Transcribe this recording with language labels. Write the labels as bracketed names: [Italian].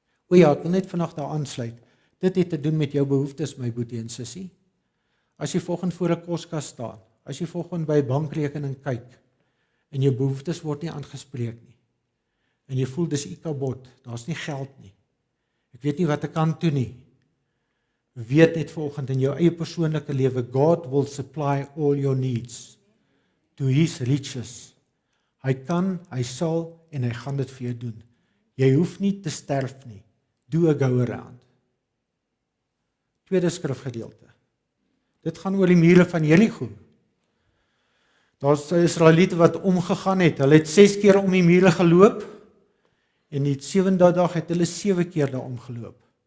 [Afrikaans] O ja, ek wil net vanaand daar aansluit. Dit het te doen met jou behoeftes, my boetie en sussie. As jy volgende voor 'n koskas staan, as jy volgende by 'n bankrekening kyk en jou behoeftes word nie aangespreek nie. En jy voel dis ikabot, daar's nie geld nie. Ek weet nie wat ek kan doen nie. Weet net volgende in jou eie persoonlike lewe, [English] God will supply all your needs to his riches. [Afrikaans] Hy kan, hy sal en hy gaan dit vir jou doen. Jy hoef nie te sterf nie. [English] Do a go around. [Afrikaans] Tweede skrifgedeelte. Dit gaan oor die mure van Jerigo. Daar's Israeliete wat omgegaan het. Hulle het 6 keer om die mure geloop en die 7de dag het hulle 7 keer daar omgeloop.